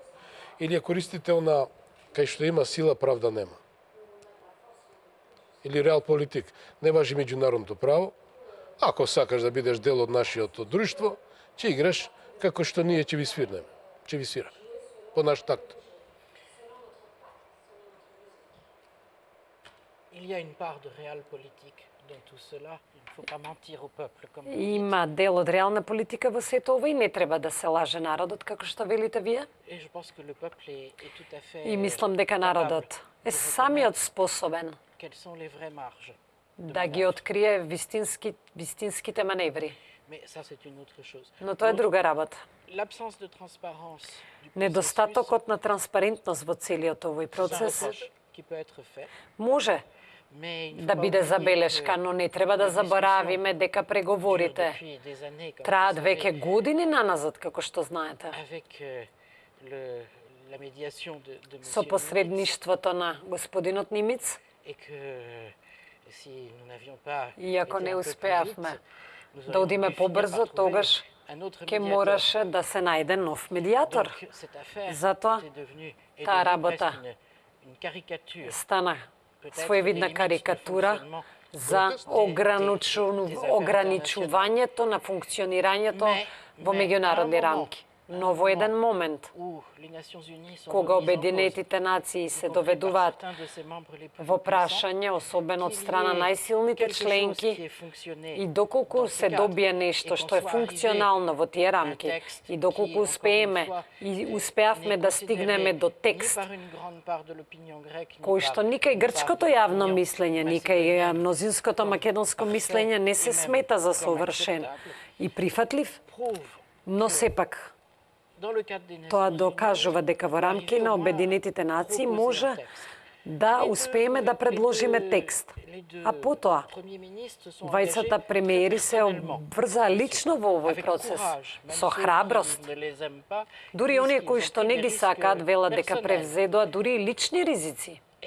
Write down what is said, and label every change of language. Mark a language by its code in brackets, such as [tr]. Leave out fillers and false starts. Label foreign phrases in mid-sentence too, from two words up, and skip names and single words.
[mk] Или ја користите она кај што има сила, правда нема. Или реал политик. Не важи меѓународното право. Ако сакаш да бидеш дел од нашиот друштво, ќе играш како што ние ќе ви свирнеме. Ќе ви свираме. По наш такт. [fr] Il y a une part de réel politique dans tout cela. Il ne faut pas mentir au peuple. Comme [mk] Има дел од реална политика во сето ова и не треба да се лаже народот, како што велите вие. [fr] Et je pense que le peuple est tout à fait [mk] И мислам дека народот е самиот способен [fr] quelles sont les vraies marges. [mk] да ги открие вистинските маневри. [fr] Mais ça, c'est une autre chose. [mk] Но тоа е друга работа. [fr] L'absence de transparence du [mk] Недостатокот на транспарентност во целиот овој [fr] processus, [mk] процес [fr] c'est un reproche qui peut être fait, [mk] може [fr] mais il ne faut [mk] да [fr] pas [mk] биде [fr] oublier [mk] забелешка, [fr] que [mk] но не треба да [fr] les discussions [mk] заборавиме дека [fr] durent [mk] преговорите [fr] depuis des années, comme [mk] траат [fr] vous [mk] веќе [fr] savez, [mk] години наназад, како што знаете. [fr] avec la médiation de [mk] Со [fr] M. Nimitz, [mk] посредништвото на господинот Нимиц, [fr] et que si nous n'avions pas [mk] и ако [fr] été [mk] не [fr] un peu plus [mk] успеавме [fr] vite, nous [mk] да [fr] aurions [mk] одиме [fr] pu finir [mk] побрзо, [fr] par trouver [mk] тогаш [fr] un autre [mk] ќе [fr] médiateur. [mk] мораше да се најде нов медиатор. [fr] Donc, cette affaire [mk] Затоа [fr] est devenue [mk] таа [fr] presque [mk] работа [fr] une caricature. [mk] стана [fr] Peut-être [mk] своевидна [fr] des limites de [mk] карикатура [fr] fonctionnement [mk] за ограничувањето на функционирањето во меѓународни рамки. Но во еден момент, [fr] où les Nations Unies sont [mk] кога [fr] remises en cause, [mk] Обединетите нации се доведуваат [fr] certains de ses membres les plus [mk] во [fr] puissants, [mk] прашање, особено од страна најсилните [fr] quelque chose qui [mk] членки, [fr] ait fonctionné [mk] и доколку [fr] dans ce [mk] се [fr] cadre, [mk] добие [fr] et [mk] нешто [fr] qu'on [mk] што е [fr] soit [mk] функционално во тие [fr] arrivé à un [mk] рамки, [fr] texte [mk] и доколку [fr] qui, encore [mk] успееме [fr] une fois, [mk] и [fr] n'est [mk] успеавме да [fr] considéré [mk] стигнеме до [fr] ni [mk] текст [fr] par une grande part de l'opinion grecque, ni [mk] кој [fr] par [mk] што ни [fr] une [mk] кај [fr] part [mk] грчкото [fr] de [mk] јавно [fr] l'opinion [mk] мислење, ни кај мнозинското македонско мислење не се смета за совршен и прифатлив, [fr] prouve [mk] но сепак [fr] dans le cadre des [mk] тоа [fr] Nations [mk] докажува дека во рамки на Обединетите нации може да успееме да предложиме текст. А потоа, двајцата премиери се обврзаа лично во овој процес, со храброст. Дури оние кои што не ги сакаат велат дека превзедоа дури и лични ризици.